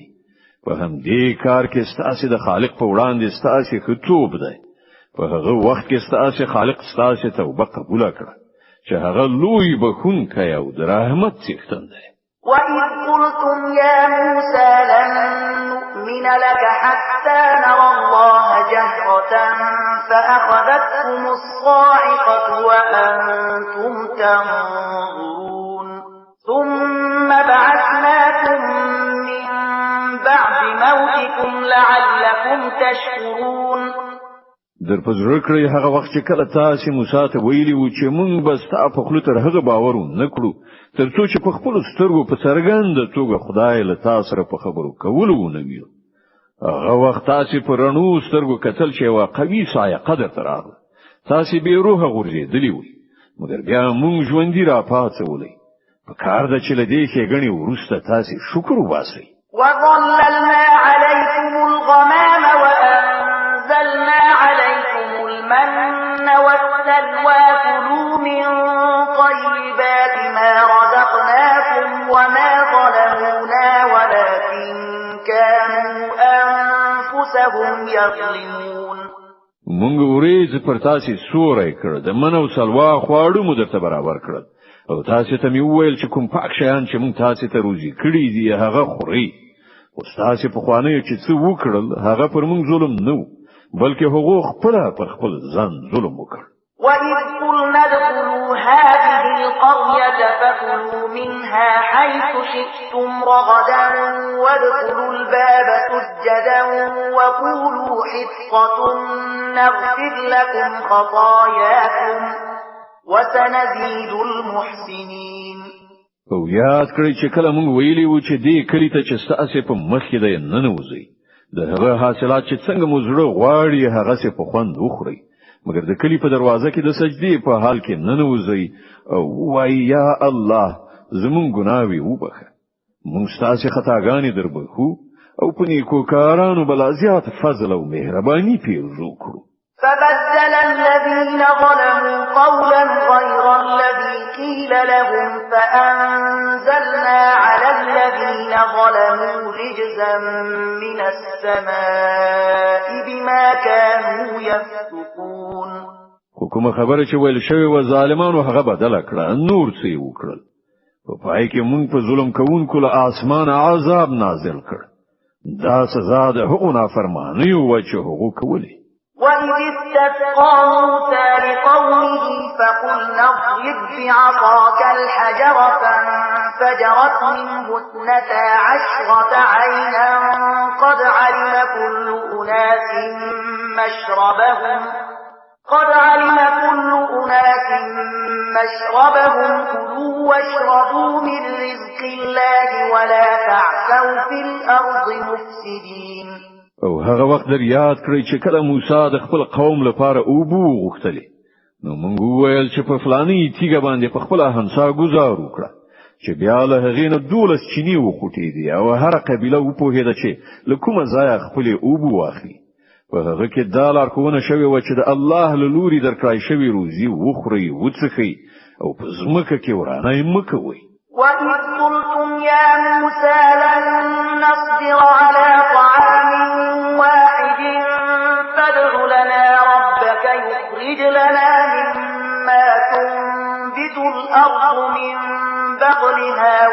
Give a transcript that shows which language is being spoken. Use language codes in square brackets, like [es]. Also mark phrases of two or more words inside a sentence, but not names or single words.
[ps] په همدې کار کې ستاسو د خالق په وړاندې ستاسو خطوب دی. په هغه وخت کې ستاسو خالق ستاسو توبه قبول کړه چې هغه لوی بخښونکی او د رحمت څښتن دی. [ar] وَإِذْ قُلْتُمْ يَا مُوسَى لَن نُّؤْمِنَ لَكَ حَتَّى نَرَى اللَّهَ جَهْرَةً فَأَخَذَتْكُمُ الصَّاعِقَةُ وَأَنْتُمْ تَنظُرُونَ ثُمَّ بَعَثْنَاكُمْ مِنْ بَعْدِ مَوْتِكُمْ لَعَلَّكُمْ تَشْكُرُونَ. [ps] در پزړه کړی هغه وخت چې کله تاسو موسی ته ویلی و چې مونږ بس تا په خپل تر هغه باور نه کړو ترڅو چې په خپل سترګو په څرګند توګه خدای له تاسو سره په خبرو کولو ونه ویل. هغه وخت تاسو په رڼو سترګو کتل چې واقعي سایقه درته راغله. تاسو به روح غورځېدلی وي مګر بیا مونږ ژوندۍ را پاتولې. په کار د چې لدې کې غني ورسته تاسو شکر وباسئ. [ar] وَظَلَّلْنَا عَلَيْكُمُ الْغَمَامَ وَأَنزَلْنَا عَلَيْكُمُ الْمَنَّ وَالسَّلْوَىٰ كُلُوا مِن طَيِّبَاتِ مَا رَزَقْنَاكُمْ وَمَا ظَلَمُونَا وَلَكِن كَانُوا أَنفُسَهُمْ يَظْلِمُونَ. [ps] مونږ ورېځ پر تاسو سورې کړ د منو سلوا خواړو مو درته برابر کړل او تاسو ته می وویل چې کوم پاک شیان چې مونږ تاسو ته روزي کړی دی هغه خوري. او تاسو په خوانیو چې څه وکړل هغه پر مونږ ظلم نه بلکې هغه خپل پر خپل ځان ظلم وکړ. [ar] وَإِذْ قُلْنَا ادْخُلُوا هَٰذِهِ الْقَرْيَةَ فَكُلُوا مِنْهَا حَيْثُ شِئْتُمْ رَغَدًا وَادْخُلُوا الْبَابَ سُجَّدًا وَقُولُوا حِطَّةٌ نَّغْفِرْ لَكُمْ خَطَايَاكُمْ وَسَنَزِيدُ الْمُحْسِنِينَ. [ps] او یاد کړئ چې کله مونږ ویلي و چې دې کلی ته چې تاسو په مخ کې دی ننوځئ د هغه حاصلات چې څنګه مو زړه غواړي هغه څه په خوند وخورئ مګر د کلی په دروازه کې د سجدې په حال کې ننوځئ او وایي یا الله زمون ګناوي وبخه مونږ ستاسو خطاګانې دربخو او په نیکو کارانو بل زیات فضل او مهرباني پیرزو کړو. [ar] فبدل الذين ظلموا قولا غير الذي قيل لهم فأنزلنا على الذين ظلموا رجزا من السماء بما كانوا يفسقون. [ps] کومه خبره چې ویل شوی و ظالمانو هغه بدل کړه نور څه وکړل په پای کې مونږ په ظلم کوونکو له اسمان عذاب نازل کړ دا سزا د هغو نافرمانی او چې هغو کولی. [ar] وَإِذِ اسْتَسْقَى مُوسَى لِقَوْمِهِ فَقُلْنَا اضْرِب بِّعَصَاكَ الْحَجَرَ فَانفَجَرَتْ مِنْهُ 12 عَيْنًا قَدْ عَلِمَ كُلُّ أُنَاسٍ مَّشْرَبَهُمْ كُلُوا وَاشْرَبُوا مِن رِّزْقِ اللَّهِ وَلَا تَعْثَوْا فِي الْأَرْضِ مُفْسِدِينَ. [ps] او هغه وخت در یاد کړی چې کله موسی د خپل قوم لپاره اوبو غوښتلې نو موږ وویل چې په فلاني تیګه باندې په خپل هنسا گزار وکړه چې بیا له هغې نه 12 چینی وخوټېدې او هر قبیله وپوهېده چې له کومه ځایه خپل اوبو واخلي. په هغه کې دا لارښوونه شوې وه چې د الله له لوري درکړای شوی روزي وخورئ وڅښئ او په ځمکه کې ورانه مه کوئ. [ar] وَإِذْ قُلْتُمْ يَا مُوسَى لَن نَّصْبِرَ عَلَىٰ طَعَامٍ وَاحِدٍ فَادْعُ لَنَا رَبَّكَ يُخْرِجْ لَنَا مِمَّا تُنبِتُ الْأَرْضُ مِن بَقْلِهَا